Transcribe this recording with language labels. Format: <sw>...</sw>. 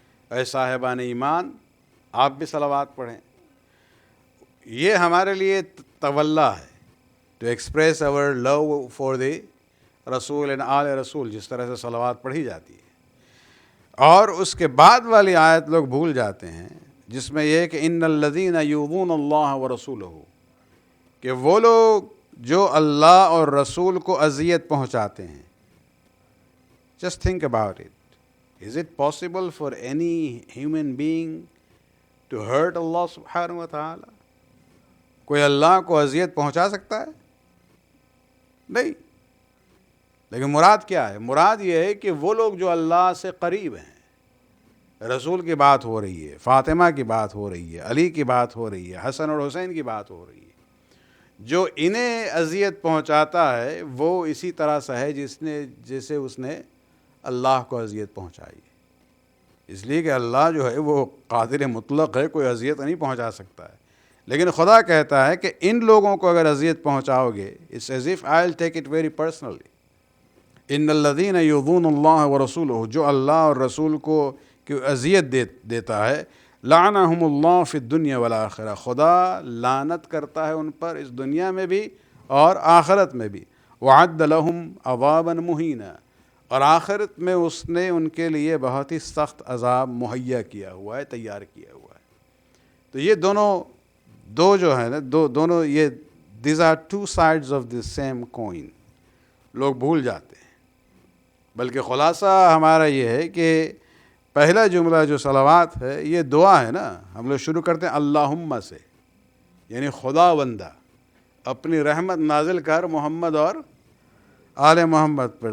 <ur>اے صاحبان ایمان آپ بھی صلوات پڑھیں. یہ ہمارے لیے تولا ہے,</ur> <en>to express our love for the</en> <ur>رسول and آل رسول, جس طرح سے صلوات پڑھی جاتی ہے. اور اس کے بعد والی آیت لوگ بھول جاتے ہیں جس میں یہ کہ</ur> <ar>ان الذین یؤذون اللہ ورسولہ,</ar> <ur>کہ وہ لوگ جو اللہ اور رسول کو اذیت پہنچاتے ہیں.</ur> <en>Just think about it. Is it possible for any human being to hurt Allah subhanahu wa ta'ala?</en> <ur>کوئی اللہ کو اذیت پہنچا سکتا ہے؟ نہیں. لیکن مراد کیا ہے؟ مراد یہ ہے کہ وہ لوگ جو اللہ سے قریب ہیں، رسول کی بات ہو رہی ہے، فاطمہ کی بات ہو رہی ہے، علی کی بات ہو رہی ہے، حسن اور حسین کی بات ہو رہی ہے، جو انہیں اذیت پہنچاتا ہے وہ اسی طرح سے ہے جیسے اس نے اللہ کو اذیت پہنچائی. اس لیے کہ اللہ جو ہے وہ قادر مطلق ہے، کوئی اذیت نہیں پہنچا سکتا ہے. لیکن خدا کہتا ہے کہ ان لوگوں کو اگر اذیت پہنچاؤ گے،</ur> <en>it's as if I'll take it very personally.</en> <ar>ان الذین یؤذون اللہ ورسولہ،</ar> <ur>جو اللہ اور رسول کو اذیت دیتا ہے،</ur> <ar>لعنہم اللہ فی الدنیا والآخرہ،</ar> <ur>خدا لعنت کرتا ہے ان پر اس دنیا میں بھی اور آخرت میں بھی.</ur> <ar>وعد لہم عذابا مہینا،</ar> <ur>اور آخرت میں اس نے ان کے لیے بہت ہی سخت عذاب مہیا کیا ہوا ہے، تیار کیا ہوا ہے. تو یہ دو جو ہے نا، دونوں یہ</ur> <en>these are two sides of the same coin.</en> <ur>لوگ بھول جاتے ہیں. بلکہ خلاصہ ہمارا یہ ہے کہ پہلا جملہ جو صلوات ہے یہ دعا ہے نا. ہم لوگ شروع کرتے ہیں اللہم سے، یعنی خدا بندہ اپنی رحمت نازل کر محمد اور آل محمد پر.</ur>